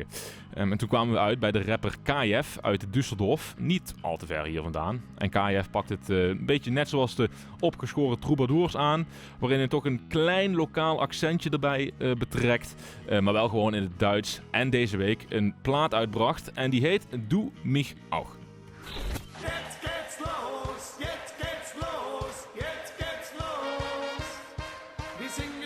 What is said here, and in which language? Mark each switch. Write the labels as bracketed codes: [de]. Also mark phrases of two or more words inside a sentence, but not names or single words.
[nl] En toen kwamen we uit bij de rapper KF uit Düsseldorf, niet al te ver hier vandaan. En KF pakt het een beetje net zoals de opgeschoren troubadours aan, waarin hij toch een klein lokaal accentje erbij betrekt, maar wel gewoon in het Duits. En deze week een plaat uitbracht en die heet Du mich auch. [de] Jetzt geht's los, jetzt geht's los, jetzt geht's los. Wir singen